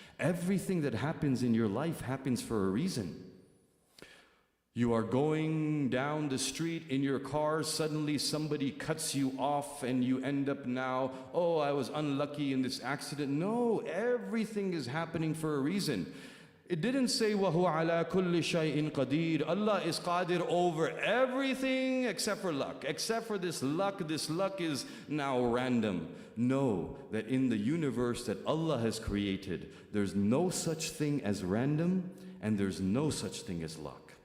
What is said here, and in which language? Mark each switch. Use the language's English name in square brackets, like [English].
[English] Everything that happens in your life happens for a reason. You are going down the street in your car, suddenly somebody cuts you off and you end up now, oh, I was unlucky in this accident. No, everything is happening for a reason. It didn't say, [Arabic] وَهُوَ عَلَى كُلِّ شَيْءٍ قَدِيرٌ. [English] Allah is qadir over everything except for luck. Except for this luck is now random. Know that in the universe that Allah has created, there's no such thing as random, and there's no such thing as luck.